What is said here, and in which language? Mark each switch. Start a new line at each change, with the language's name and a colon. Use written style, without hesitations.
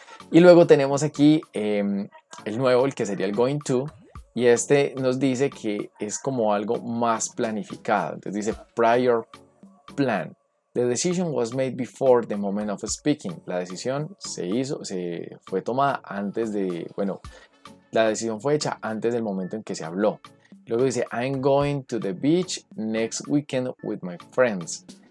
Spanish: Y luego tenemos aquí el nuevo, el que sería el going to, y este nos dice que es como algo más planificado. Entonces dice prior plan.
English: The decision was made before the moment of speaking.
Spanish: La decisión fue tomada antes de, la decisión fue hecha antes del momento en que se habló. Luego dice,
English: I'm going to the beach next weekend with my friends.